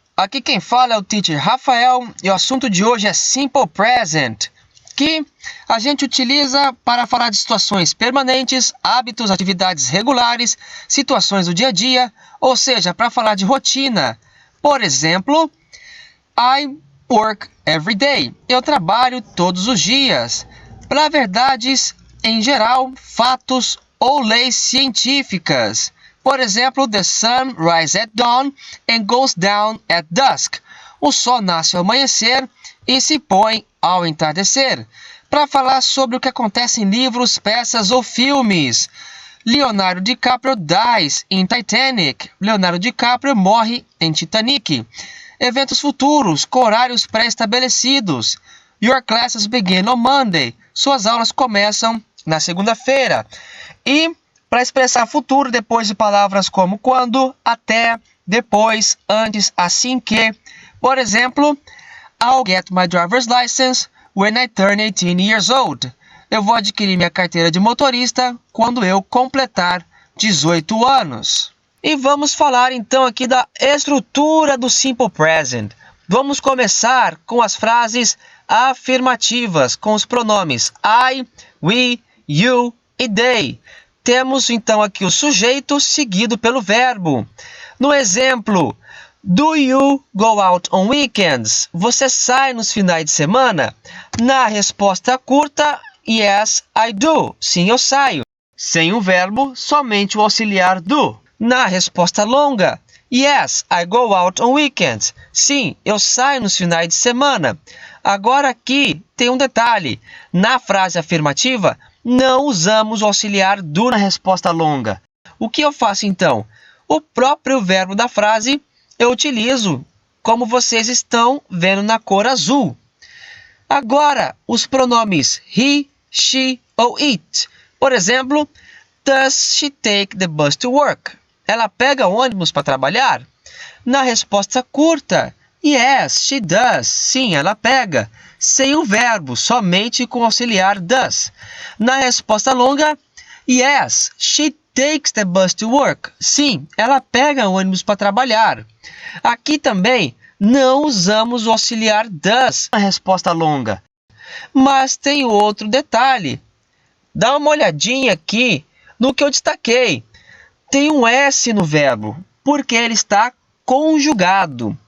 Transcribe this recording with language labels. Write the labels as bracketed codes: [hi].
[pt] Aqui quem fala é o Teacher Rafael e o assunto de hoje é Simple Present, que a gente utiliza para falar de situações permanentes, hábitos, atividades regulares, situações do dia a dia, ou seja, para falar de rotina. [en] Por exemplo, I work every day. [pt] Eu trabalho todos os dias. Para verdades em geral, fatos ou leis científicas. [en] Por exemplo, the sun rises at dawn and goes down at dusk. [pt] O sol nasce ao amanhecer e se põe ao entardecer. Para falar sobre o que acontece em livros, peças ou filmes. [en] Leonardo DiCaprio dies in Titanic. [pt] Leonardo DiCaprio morre em Titanic. Eventos futuros, com horários pré-estabelecidos. [en] Your classes begin on Monday. [pt] Suas aulas começam na segunda-feira. E para expressar futuro, depois de palavras como quando, até, depois, antes, assim que. [en] Por exemplo, I'll get my driver's license when I turn 18 years old. [pt] Eu vou adquirir minha carteira de motorista quando eu completar 18 anos. E vamos falar então aqui da estrutura do Simple Present. Vamos começar com as frases afirmativas, com os pronomes I, we, you e they. Temos então aqui o sujeito seguido pelo verbo. [en] No exemplo, do you go out on weekends? [pt] Você sai nos finais de semana? Na resposta curta, [en] yes, I do. [pt] Sim, eu saio. Sem o verbo, somente o auxiliar do. [en] Na resposta longa, yes, I go out on weekends. [pt] Sim, eu saio nos finais de semana. Agora aqui tem um detalhe. Na frase afirmativa, não usamos o auxiliar do na resposta longa. O que eu faço então? O próprio verbo da frase eu utilizo, como vocês estão vendo na cor azul. Agora, os pronomes he, she ou it. [en] Por exemplo, does she take the bus to work? [pt] Ela pega ônibus para trabalhar? Na resposta curta, [en] yes, she does. [pt] Sim, ela pega. Sem o verbo, somente com o auxiliar does. [en] Na resposta longa, yes, she takes the bus to work. [pt] Sim, ela pega ônibus para trabalhar. Aqui também não usamos o auxiliar does na resposta longa. Mas tem outro detalhe. Dá uma olhadinha aqui no que eu destaquei. Tem um S no verbo, porque ele está conjugado.